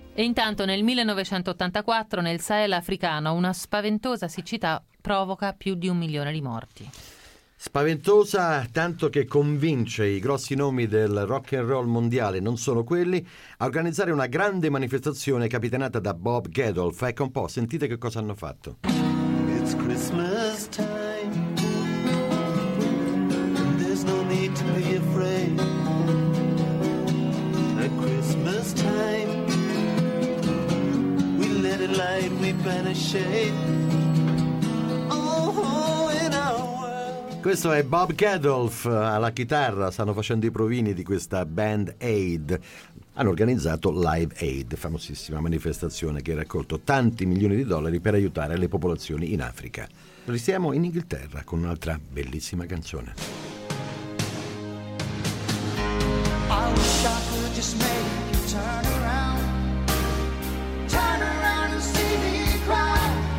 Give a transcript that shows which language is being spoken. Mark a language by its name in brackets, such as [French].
[Italian] E intanto nel 1984, nel Sahel africano, una spaventosa siccità provoca più di 1 milione di morti. Spaventosa, tanto che convince i grossi nomi del rock and roll mondiale, non solo quelli, a organizzare una grande manifestazione capitanata da Bob Geldof. Ecco un po', sentite che cosa hanno fatto. [English] It's Christmas time, there's no need to be afraid. At Christmas time, we let it light, we banish shade. [Italian] Questo è Bob Geldof alla chitarra, stanno facendo i provini di questa Band Aid. Hanno organizzato Live Aid, famosissima manifestazione che ha raccolto tanti milioni di dollari per aiutare le popolazioni in Africa. Restiamo in Inghilterra con un'altra bellissima canzone. [English] I wish I could just make you turn around. Turn around and see me cry.